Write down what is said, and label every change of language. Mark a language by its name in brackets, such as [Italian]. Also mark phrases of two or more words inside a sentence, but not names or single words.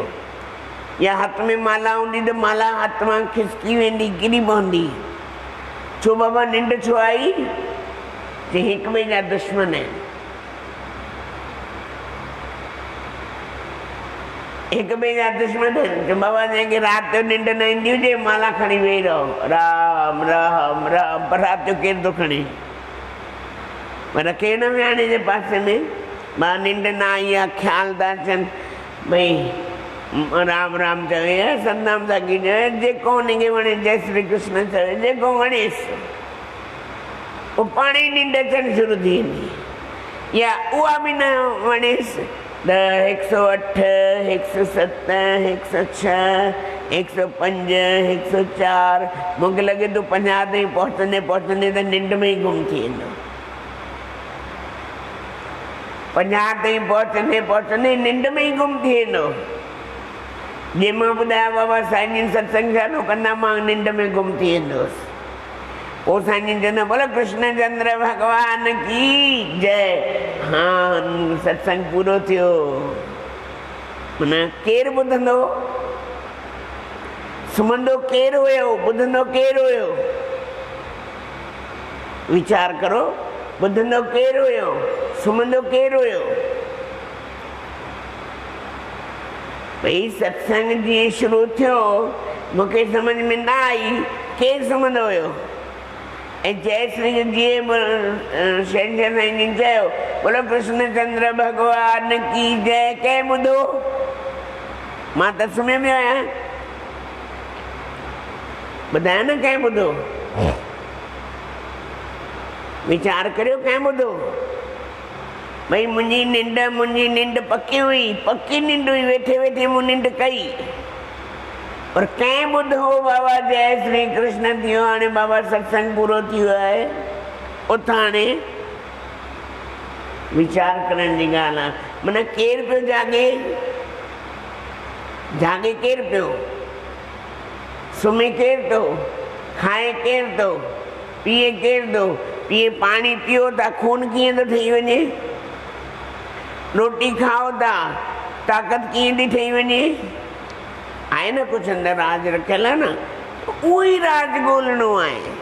[Sindhi] या हथ में माला हूंदी त माला हथ मां खिसकी वेंदी, किरी पवंदी। छो बाबा निंड छो आई? जे हिक ॿिए जा दुश्मन आहिनि, हिक ॿिए जा दुश्मन आहिनि। जो बाबा जंहिंखे राति जो निंड न ईंदी हुजे, माला खणी वेही रहो, राम राम राम, पर राति जो केरु थो खणे? पर केरु न विहाणे जे पासे में। मां निंड न आई आहे, ख़्याल था अचनि भई राम राम चवे सतनाम साखी जय जेको उनखे वणे जय श्री कृष्ण चवे जेको वणेसि वो पाणी निंड अचणु शुरू थी वेंदी या उहा बि न वणेसि त 108 107 106 105 104 मूंखे लॻे थो 50 ताईं पहुचंदे पहुचंदे त निंड में ई गुम थी वेंदो 50 ताईं पहुचंदे पहुचंदे निंड में ई गुम थी वेंदो जे मां ॿुधाया बाबा साईं जिन सत्संग चालू कंदा मां निंड में गुम थी वेंदुसि पोइ साईं जिन चवंदा [Hindi] बोलो कृष्ण चंद्र भगवान की जय [Sindhi] हाँ सत्संग पूरो थियो माना केरु ॿुधंदो सुम्हंदो केरु हुयो ॿुधंदो केरु हुयो वीचार करो ॿुधंदो केरु हुयो सुम्हंदो केरु हुयो भई सत्संग जीअं शुरू थियो मूंखे सम्झ में न आई केरु सुम्हंदो हुयो ऐं जय श्री जीअं शंकर साईं जिन चयो [Hindi] बोलो कृष्ण चंद्र भगवान की जय [Sindhi] कंहिं ॿुधो मां त सुम्हियो पियो आहियां ॿुधायो न कंहिं ॿुधो वीचार करियो कंहिं ॿुधो भई मुंहिंजी निंड पकी हुई पकी निंड हुई वेठे वेठे मूं निंड कई और कंहिं ॿुधो बाबा जय श्री कृष्ण थियो हाणे बाबा सत्संग पूरो थियो आहे उतां हाणे वीचार करण जी ॻाल्हि आहे माना केरु पियो जागे केरु पियो सुम्हे केरु थो खाए केरु थो पीए केरु थो पीए पाणी पियो था खून कीअं थो ठही वञे रोटी खाओ था ताक़त कीअं थी ठही वञे आहे न कुझु अंदरि राज रखियल आहे न उहो ई राज ॻोल्हणो आहे